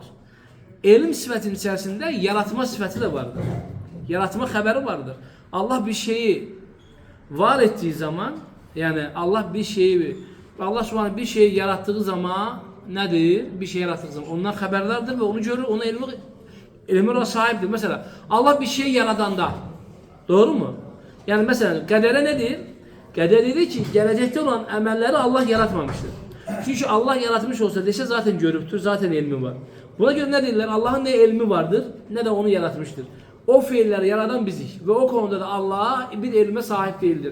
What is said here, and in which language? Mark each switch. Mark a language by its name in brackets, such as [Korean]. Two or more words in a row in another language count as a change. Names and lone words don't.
[Azerbaijani] Elm sifətinin içərisində yaratma sifəti də vardır. Yaratma xəbəri vardır. Allah bir şeyi var etdiği zaman, yəni Allah Subhanahu bir şeyi yarattığı zaman nədir? Bir şey yarattığı zaman ondan xəbərdardır və onu görür, ona elmi sahibdir. Mesela Allah bir şey yaradanda, doğru mu? Yani mesela qədərə nedir? Qədər dedi ki, gələcəkdə olan əməlləri Allah yaratmamışdır. Çünkü Allah yaratmış olsa desə zaten görübdür, zaten elmi var. Buna göre ne deyirlər? [Turkish] Allah'ın ne elmi vardır, ne de onu yaratmıştır. O fiilleri yaradan bizik ve o konuda da Allah bir elme sahip değildir.